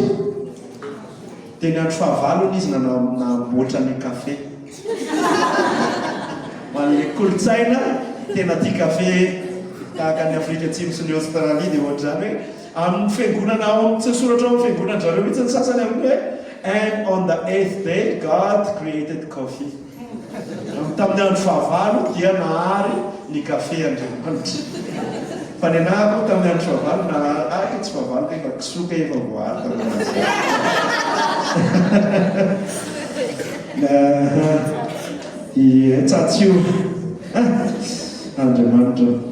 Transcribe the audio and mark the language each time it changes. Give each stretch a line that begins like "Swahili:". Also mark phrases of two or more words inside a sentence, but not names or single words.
Malagasy: Dia ny andro fahavalony izy namboatra ny kafe. Man'ilay kolotsaina tena tia kafe tahaka ny Afrika Atsimo sy ny Australie dia ohatr'izany hoe amin'ny fiangonana ao tsy soratra ao amin'ny fiangonananjareo mihitsy ny sasany amin'ny hoe
English: and on the 8th day God created coffee.
Malagasy: Tamin'ny andro fahavalo dia nahary ny kafe Andriamanitra. Fa ny anahako tamin'ny andro fahavalo nahary tsy fahavalo efa kisoka efa voary tamin'ny tsatsio Andriamanitra.